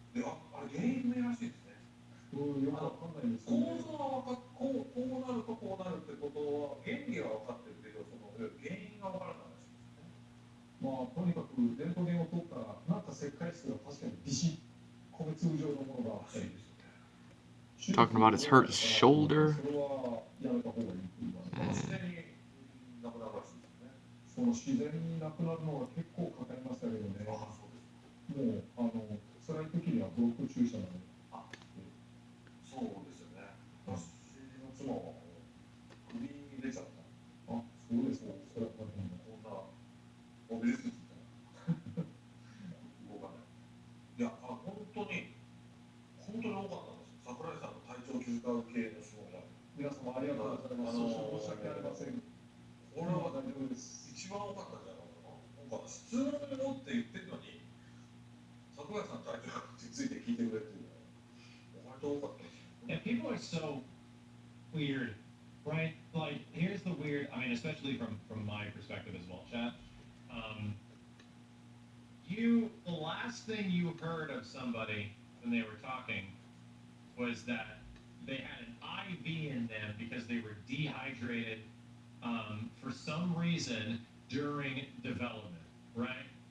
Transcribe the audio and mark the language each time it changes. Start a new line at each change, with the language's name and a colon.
Japanese: で、あれ原因不明らしいですね。よくわかんないんですけど、構造はこうなるとこうなるってことは原理は分かってるけど、その原因が分からないらしいですね。とにかくレントゲンを取ったら、なんか石灰質が確かにビシッ、米粒状のものがあって、
English: Talking about his hurt shoulder.
Japanese: それはやめた方がいいって言われて、自然になくなるらしいですね。その自然になくなるのは結構かかりましたけどね。もう辛い時にはブロック注射まで。そうですよね。私の妻は首に出ちゃった。そうですね。それは大変だ。こんなモビルスーツみたいな。動かない。いや、本当に多かったんですよ。桜井さんの体調を気遣う系の質問が。皆様ありがとうございます。申し訳ありません。これは大丈夫です。一番多かったんじゃないかな。質問をって言ってるのに、桜井さんの体調について聞いてと多かったですよ。
English: Yeah, people are so weird, right? Like, here's the weird. I mean, especially from my perspective as well, chat. The last thing you heard of somebody when they were talking was that they had an IV in them because they were dehydrated for some reason during development, right?